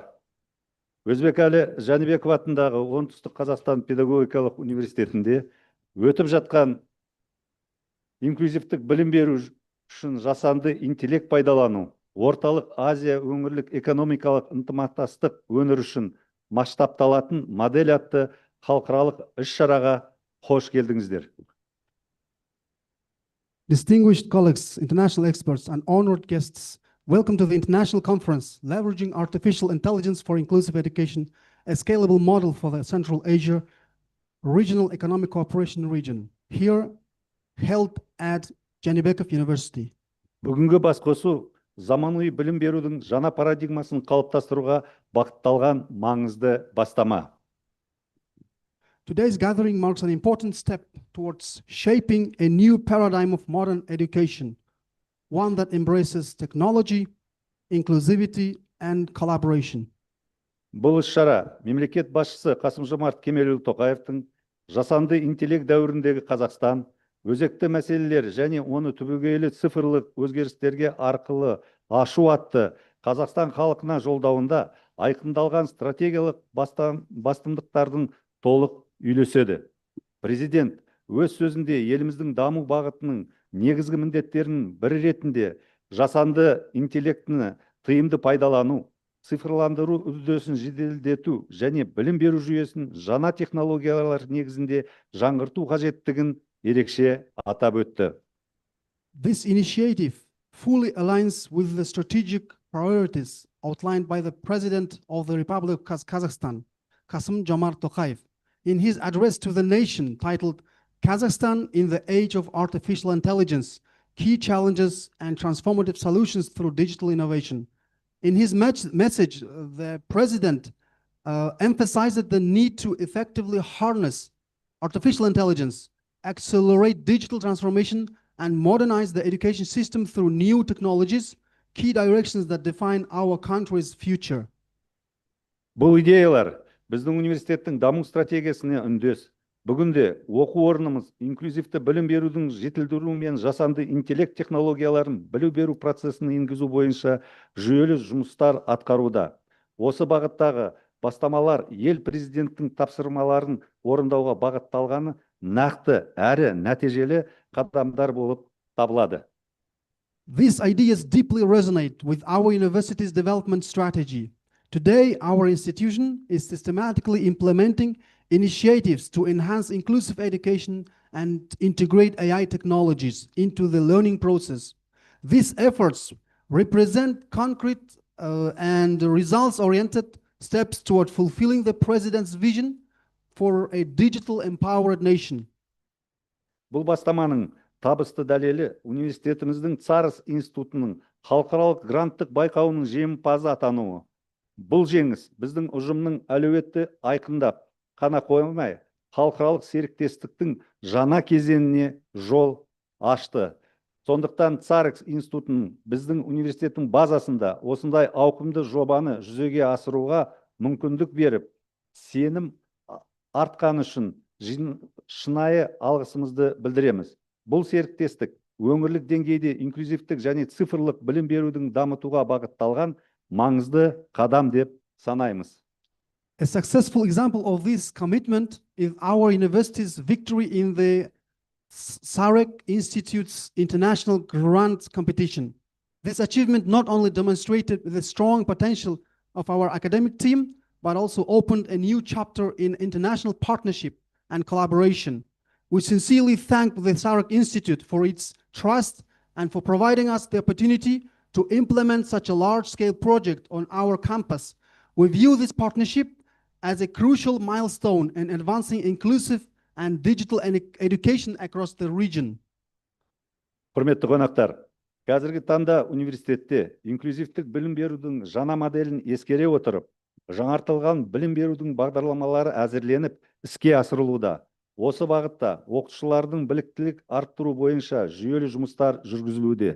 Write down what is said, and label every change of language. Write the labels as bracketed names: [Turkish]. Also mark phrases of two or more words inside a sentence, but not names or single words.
[Kazakh] Өзбекәлі Жәнібеков атындағы Оңтүстік Қазақстан педагогикалық университетінде өтіп жатқан инклюзивтік білім беру үшін жасанды интеллект пайдалану, орталық Азия өңірлік экономикалық ынтымақтастық өңір үшін масштабталатын модель атты халықаралық іс-шараға қош келдіңіздер. [English] Distinguished colleagues, international experts, and honored guests, welcome to the International Conference, Leveraging Artificial Intelligence for Inclusive Education, a Scalable Model for the Central Asia Regional Economic Cooperation Region, here held at Zhanibekov University. [Kazakh] Бүгінгі басқосу заманауи білім берудің жаңа парадигмасын қалыптастыруға бағытталған маңызды бастама. [English] Today's gathering marks an important step towards shaping a new paradigm of modern education, one that embraces technology, inclusivity, and collaboration. [Kazakh] Бұл іс-шара мемлекет басшысы Қасым-Жомарт Кемелұлы Тоқаевтың жасанды интеллект дәуіріндегі Қазақстан, өзекті мәселелер және оны түбегейлі цифрлық өзгерістерге арқылы ашу атты Қазақстан халқына жолдауында айқындалған стратегиялық басымдықтардың толық үйлеседі. Президент өз сөзінде еліміздің даму бағытының негізгі міндеттерінің бірі ретінде жасанды интеллектіні тиімді пайдалану, цифрландыру үдерісін жеделдету және білім беру жүйесін жаңа технологиялар негізінде жаңғырту қажеттігін ерекше атап өтті. [English] This initiative fully aligns with the strategic priorities outlined by the President of the Republic of Kazakhstan, Kasım-Jomart Tokayev, in his address to the nation titled Kazakhstan in the Age of Artificial Intelligence, Key Challenges and Transformative Solutions Through Digital Innovation. In his message, the President emphasized the need to effectively harness artificial intelligence, accelerate digital transformation, and modernize the education system through new technologies, key directions that define our country's future. [Kazakh] Бұл идеялар біздің университеттің даму стратегиясына үндес. Бүгінде оқу орнымыз инклюзивті білім берудің жетілдіру мен жасанды интеллект технологияларын білім беру процесін енгізу бойынша жүйелі жұмыстар атқаруда. Осы бағыттағы бастамалар ел президенттің тапсырмаларын орындауға бағытталғаны нақты әрі нәтижелі қадамдар болып табылады. [English] These ideas deeply resonate with our university's development strategy. Today, our institution is systematically implementing initiatives to enhance inclusive education and integrate AI technologies into the learning process. These efforts represent concrete and results-oriented steps toward fulfilling the President's vision for a digital empowered nation. [Kazakh] Бұл бастаманың табысты дәлелі университетіміздің Царс институтының халықаралық гранттық байқауының жеңімпазы атануы. Бұл жеңіс біздің ұжымның әлеуетті айқындап қана қоймай, халықаралық серіктестіктің жаңа кезеңіне жол ашты. Сондықтан Царс институтының біздің университеттің базасында осындай ауқымды жобаны жүзеге асыруға мүмкіндік беріп, сенім артқаны үшін шынайы алғысымызды білдіреміз. Бұл серіктестік өңірлік деңгейде инклюзивтік және цифрлық білім берудің дамытуға бағытталған маңызды қадам деп санаймыз. [English] A successful example of this commitment is our university's victory in the SAREC Institute's international grant competition. This achievement not only demonstrated the strong potential of our academic team, but also opened a new chapter in international partnership and collaboration. We sincerely thank the SAREC Institute for its trust and for providing us the opportunity to implement such a large-scale project on our campus. We view this partnership as a crucial milestone in advancing inclusive and digital education across the region. [Kazakh] Құрметті қонақтар, қазіргі таңда университетте инклюзивтік білім берудің жаңа моделін ескере отырып, жаңартылған білім берудің бағдарламалары әзірленіп, іске асырылуда. Осы бағытта оқытушылардың біліктілік арттыру бойынша жүйелі жұмыстар жүргізілуде.